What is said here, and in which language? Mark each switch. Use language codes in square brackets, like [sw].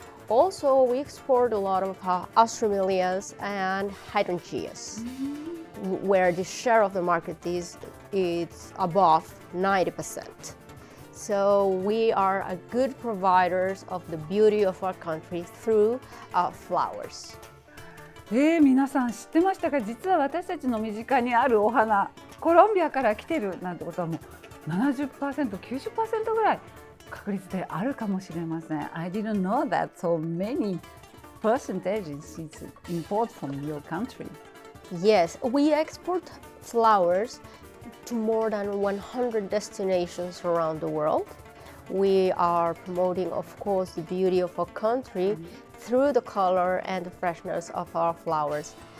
[en] Also, we export a lot of astromelias and hydrangeas, where the share of the market is above 90%. So we are a good providers of the beauty of our country through flowers. [ja] 皆さん知ってましたか？実は私たちの身近にあるお花、コロンビアから来てるなんてことはもう 70%、90% ぐらい確率であるかもしれません。 [en] I didn't know that so many percentages is import from your country. Yes, we export flowers to more than 100 destinations around the world. We are promoting, of course, the beauty of our country through the color and the freshness of our flowers.